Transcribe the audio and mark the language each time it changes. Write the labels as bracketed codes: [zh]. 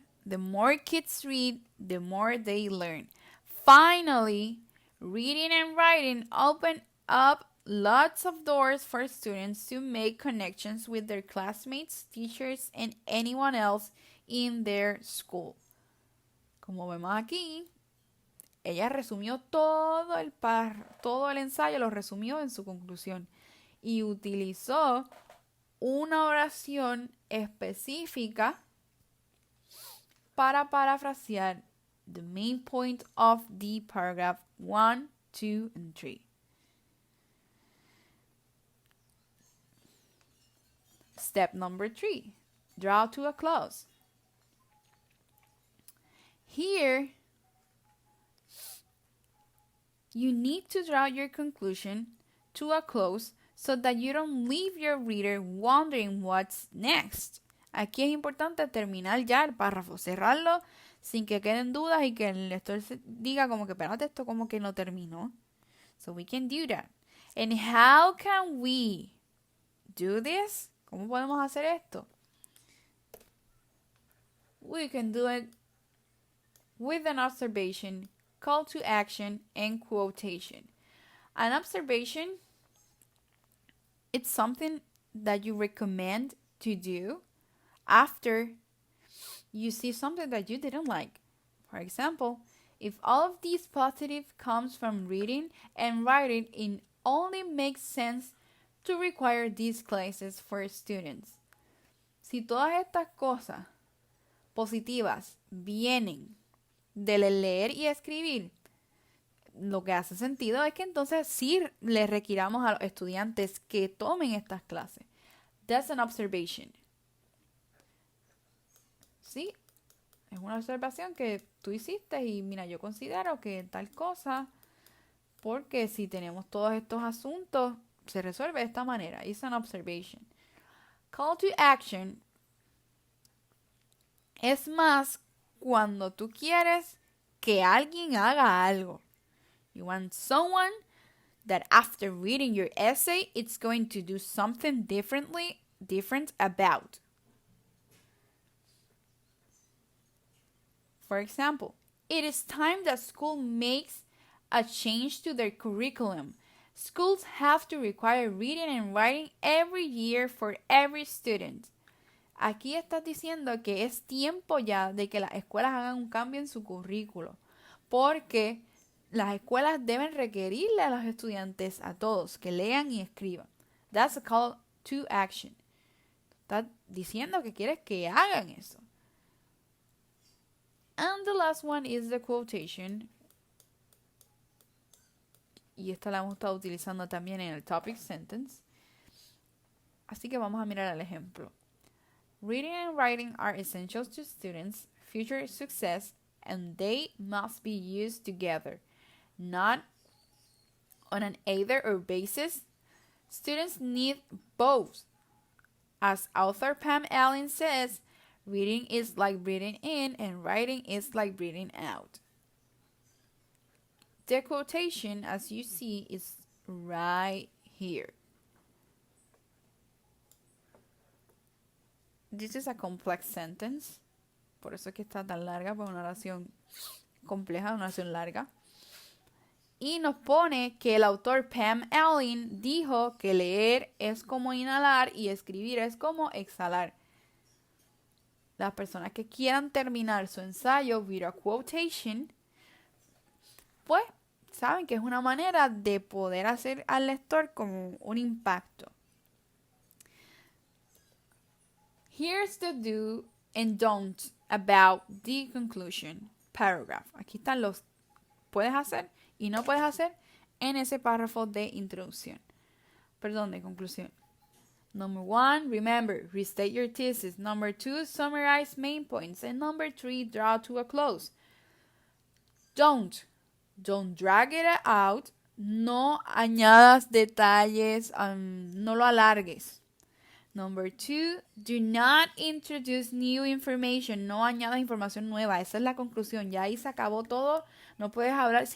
[en] The more kids read, the more they learn. Finally, reading and writing open up lots of doors for students to make connections with their classmates, teachers, and anyone else in their school. [es] Como vemos aquí, ella resumió todo el ensayo, lo resumió en su conclusión y utilizó una oración específica para parafrasear [en] the main point of the paragraph 1, 2, and 3. Step number 3, draw to a close. Here, you need to draw your conclusion to a close so that you don't leave your reader wondering what's next. [es] Aquí es importante terminar ya el párrafo, cerrarlo sin que queden dudas y que el lector diga como que espérate, esto como que no terminó. [en] So we can do that. And how can we do this? [es] ¿Cómo podemos hacer esto? [en] We can do it with an observation, call to action, and quotation. An observation, it's something that you recommend to do after you see something that you didn't like. For example, if all of these positive comes from reading and writing, it only makes sense to require these classes for students. [es] Si todas estas cosas positivas vienen del leer y escribir, lo que hace sentido es que entonces sí le requiramos a los estudiantes que tomen estas clases. [en] That's an observation. [es] Sí, es una observación que tú hiciste y mira, yo considero que tal cosa, porque si tenemos todos estos asuntos, se resuelve de esta manera. [en] It's an observation. [es] Call to action es más cuando tú quieres que alguien haga algo. [en] You want someone that after reading your essay, it's going to do something different about. For example, it is time that school makes a change to their curriculum. Schools have to require reading and writing every year for every student. [es] Aquí estás diciendo que es tiempo ya de que las escuelas hagan un cambio en su currículo, porque las escuelas deben requerirle a los estudiantes, a todos, que lean y escriban. [en] That's a call to action. [es] Estás diciendo que quieres que hagan eso. [en] And the last one is the quotation. [es] Y esta la hemos estado utilizando también en el topic sentence. Así que vamos a mirar el ejemplo. [en] Reading and writing are essentials to students' future success, and they must be used together, not on an either or basis. Students need both. As author Pam Allen says, reading is like breathing in and writing is like breathing out. The quotation, as you see, is right here. This is a complex sentence. [es] Por eso es que está tan larga, por una oración compleja, una oración larga. Y nos pone que el autor Pam Allen dijo que leer es como inhalar y escribir es como exhalar. Las personas que quieran terminar su ensayo [en] with a quotation, [es] pues saben que es una manera de poder hacer al lector como un impacto. [en] Here's the do and don't about the conclusion paragraph. [es] Aquí están los puedes hacer y no puedes hacer en ese párrafo de introducción. Perdón, de conclusión. [en] Number 1, remember, restate your thesis. Number 2, summarize main points. And number 3, draw to a close. Don't drag it out. [es] No añadas detalles, no lo alargues. [en] Number 2, do not introduce new information. [es] No añadas información nueva. Esa es la conclusión. Ya ahí se acabó todo. No puedes hablar.